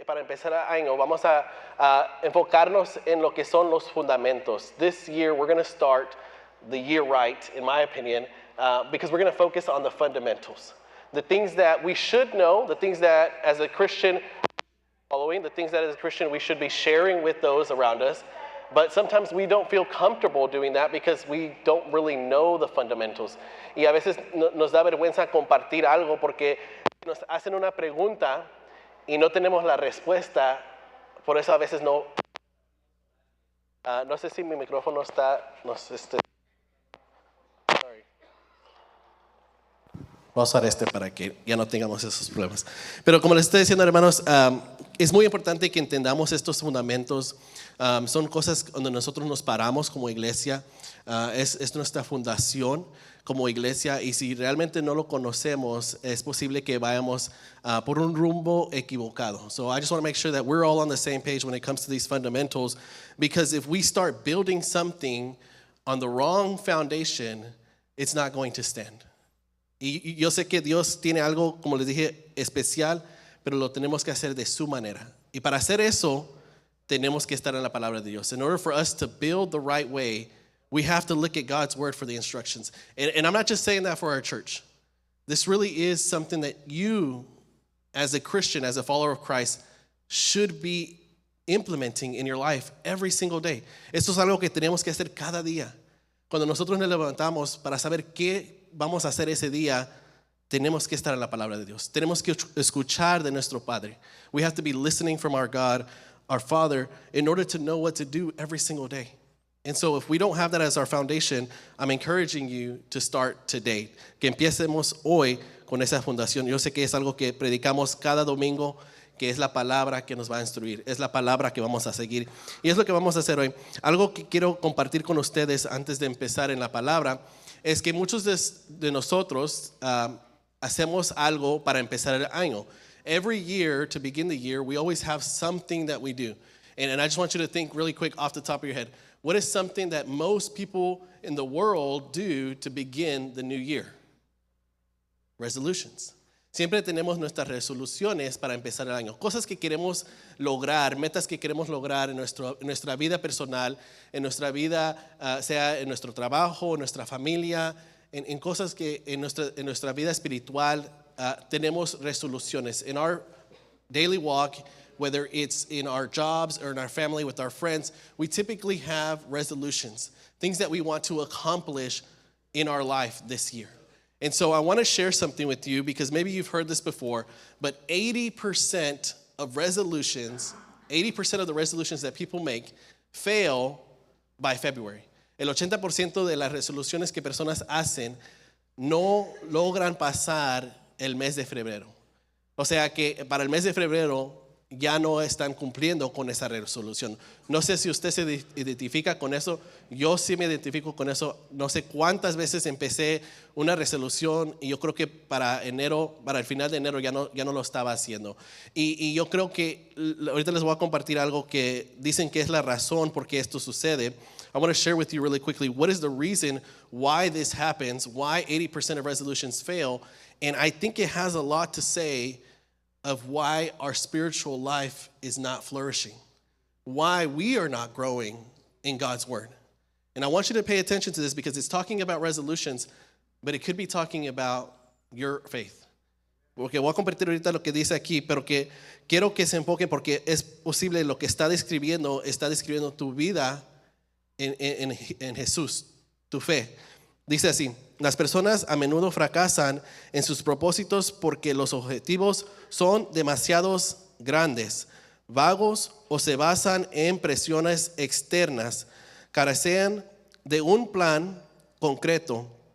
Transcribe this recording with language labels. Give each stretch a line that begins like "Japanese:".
Spanish: empezar el año, vamos a enfocarnos en lo que son los fundamentos.
English: This year, we're going to start the year right, in my opinion, because we're going to focus on the fundamentals. The things that we should know, the things that as a Christian following, the things that as a Christian we should be sharing with those around us. But sometimes we don't feel comfortable doing that because we don't really know the fundamentals.
Spanish: Y a veces nos da vergüenza compartir algo porque nos hacen una pregunta y no tenemos la respuesta. Por eso a veces no. No sé si mi micrófono está.
English: Sorry.
Spanish: Voy a usar para que ya no tengamos esos problemas. Pero como les estoy diciendo, hermanos, es muy importante que entendamos estos fundamentos. Son cosas donde nosotros nos paramos como iglesia. Es nuestra fundación como iglesia. Y si realmente no lo conocemos, es posible que vayamos por un rumbo equivocado.
English: So I just want to make sure that we're all on the same page when it comes to these fundamentals. Because if we start building something on the wrong foundation, it's not going to stand.
Spanish: Y yo sé que Dios tiene algo, como les dije, especial, pero lo tenemos que hacer de su manera. Y para hacer eso, tenemos que estar en la palabra de Dios.
English: In order for us to build the right way, we have to look at God's word for the instructions. And I'm not just saying that for our church. This really is something that you, as a Christian, as a follower of Christ, should be implementing in your life every single day.
Spanish: Esto es algo que tenemos que hacer cada día. Cuando nosotros nos levantamos para saber qué vamos a hacer ese día, tenemos que estar en la palabra de Dios. Tenemos que escuchar de nuestro Padre.
English: We have to be listening from our God, our Father, in order to know what to do every single day. And so if we don't have that as our foundation, I'm encouraging you to start today.
Spanish: Que empecemos hoy con esa fundación. Yo sé que es algo que predicamos cada domingo, que es la palabra que nos va a instruir, es la palabra que vamos a seguir. Y es lo que vamos a hacer hoy. Algo que quiero compartir con ustedes antes de empezar en la palabra es que muchos de nosotros hacemos algo para empezar el año.
English: Every year, to begin the year, we always have something that we do. And I just want you to think really quick off the top of your head. What is something that most people in the world do to begin the new year? Resolutions.
Spanish: Siempre tenemos nuestras resoluciones para empezar el año. Cosas que queremos lograr, metas que queremos lograr en nuestra vida personal, en nuestra vida, sea en nuestro trabajo, en nuestra familia, en cosas que en nuestra vida espiritual tenemos resoluciones.
English: In our daily walk, whether it's in our jobs or in our family with our friends, we typically have resolutions, things that we want to accomplish in our life this year. And so I want to share something with you because maybe you've heard this before, but 80% of the resolutions that people make fail by February.
Spanish: El 80% de las resoluciones que personas hacen no logran pasar el mes de febrero. O sea que para el mes de febrero ya no están cumpliendo con esa resolución. No sé si usted se identifica con eso. Yo sí me identifico con eso. No sé cuántas veces empecé una resolución y yo creo que para el final de enero ya no lo estaba haciendo. Y yo creo que ahorita les voy a compartir algo que dicen que es la razón por qué esto sucede.
English: I want to share with you really quickly what is the reason why this happens, why 80% of resolutions fail. And I think it has a lot to say of why our spiritual life is not flourishing, why we are not growing in God's word. And I want you to pay attention to this because it's talking about resolutions, but it could be talking about your faith.
Spanish: Porque voy a compartir ahorita lo que dice aquí, pero que quiero que se enfoquen porque es posible lo que está describiendo tu vida en Jesús, tu fe. Dice así: las personas a menudo fracasan en sus propósitos porque los objetivos son demasiados grandes, vagos o se basan en presiones externas, carecen de un plan concreto,